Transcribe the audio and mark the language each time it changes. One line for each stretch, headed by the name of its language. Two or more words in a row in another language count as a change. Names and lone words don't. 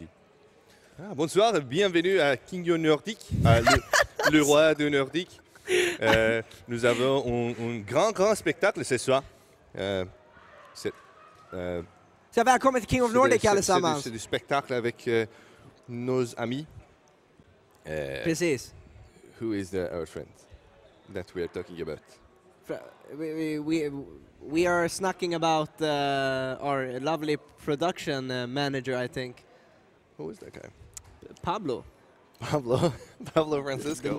French: Ah, bonsoir, bienvenue à King of Nordic, le roi de Nordique. Nous avons un grand spectacle ce soir.
Swedish: Så välkommen till King of Nordic allesammans.
French: C'est du spectacle avec nos amis.
Swedish: Precis.
English: Who is our friend that we are talking about? We are snacking about our lovely production manager, I think. Who is that guy? Pablo. Pablo Francisco.